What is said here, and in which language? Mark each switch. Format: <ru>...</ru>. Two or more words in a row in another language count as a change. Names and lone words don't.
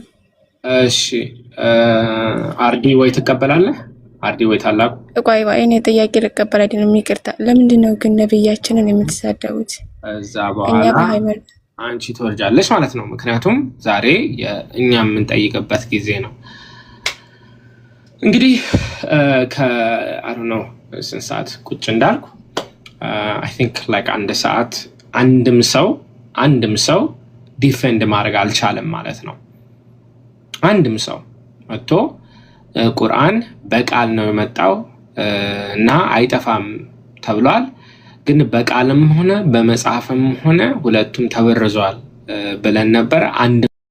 <am>እሺ አርዲ ወይ ትቀበላለህ? አርዲ ወይ ታላቁ? ቆይ እኔ ጥያቄ ልቀበል አይደለም፣ ይቅርታ። ለምንድን ነው ግን ነብያችንን የምትሳደቡት? እዛ በኋላ አንቺ ትወርጃለሽ ማለት ነው። ምክንያቱም ዛሬ እኛ የምንጠይቅበት ጊዜ ነው። እንግዲህ</am> <en>I don't know</en> <am>ስንት ሰዓት ቁጭ እንዳልኩ</am> <en>I think like</en> <am>አንድ ሰዓት አንድም ሰው ዲፌንድ ማድረግ አልቻለም ማለት ነው። አንድም ሰው መጥቶ ቁርአን በቃል ነው የመጣው እና አይጠፋም ተብሏል፣ ግን በቃልም ሆነ በመጽሐፍም ሆነ ሁለቱም ተበርዟል ብለን ነበር። አንድ</am>